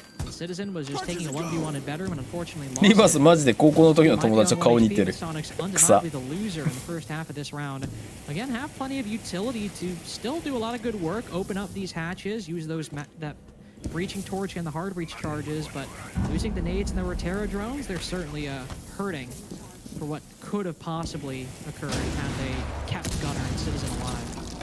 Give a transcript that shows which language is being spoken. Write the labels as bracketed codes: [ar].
[en] Citizen was just taking a 1v1 in bedroom and unfortunately lost. [ja] リバースマジで高校の時の友達と顔似てる。 [en] Soniqs [ja] 草。 [en] undeniably the loser in the first half of this round. Again, have plenty of utility to still do a lot of good work, open up these hatches, use those that breaching torch and the hard breach charges, but losing the nades and the Rotera drones, they're certainly hurting for what could have possibly occurred had they kept Gunner and Citizen alive.